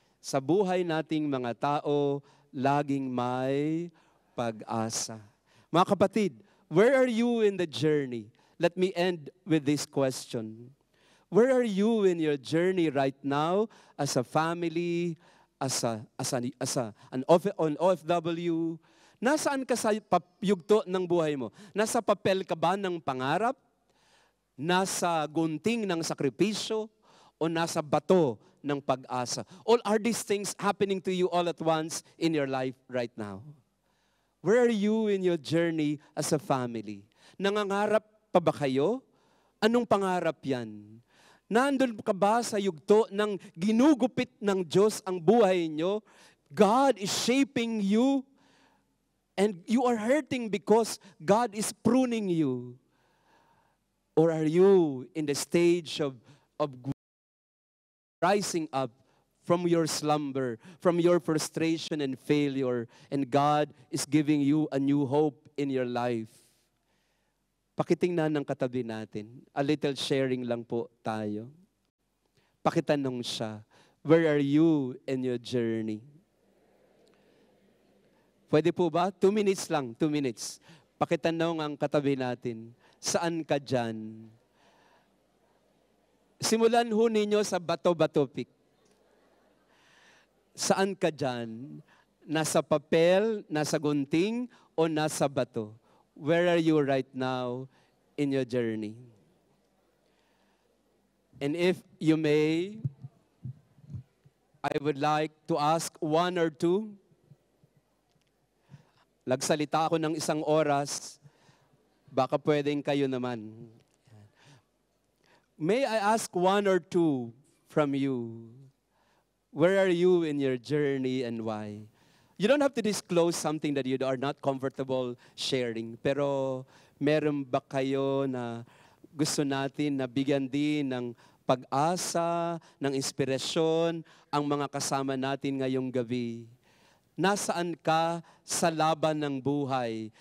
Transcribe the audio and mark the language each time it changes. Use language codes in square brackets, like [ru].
[tl] Sa buhay nating mga tao, laging may pag-asa. [en] Mga kapatid, where are you in the journey? Let me end with this question. Where are you in your journey right now as a family, as an OFW? [tl] Nasaan ka sa yugto ng buhay mo? Nasa papel ka ba ng pangarap? Nasa gunting ng sakripisyo? O nasa bato ng pag-asa? [en] All are these things happening to you all at once in your life right now? Where are you in your journey as a family? [tl] Nangangarap pa ba kayo? Anong pangarap yan? Nandun ka ba sa yugto ng ginugupit ng Diyos ang buhay nyo? [en] God is shaping you and you are hurting because God is pruning you. Or are you in the stage of rising up from your slumber, from your frustration and failure, and God is giving you a new hope in your life? [tl] Pakitingnan ng katabi natin. A little sharing lang po tayo. [en] Pakitanong siya, where are you in your journey? [tl] Pwede po ba? 2 minutes lang, 2 minutes. Pakitanong ang katabi natin, saan ka dyan? Simulan ho ninyo sa Bato-Bato Peak. Saan ka dyan? Nasa papel, nasa gunting, o nasa bato? [en] Where are you right now in your journey? And if you may, I would like to ask 1 or 2. [tl] Nagsalita ako ng 1 oras, baka pwedeng kayo naman. [en] May I ask 1 or 2 from you? Where are you in your journey and why? You don't have to disclose something that you are not comfortable sharing. [tl] Pero meron ba kayo na gusto natin na bigyan din ng pag-asa, ng inspirasyon, ang mga kasama natin ngayong gabi? Nasaan ka sa laban ng buhay?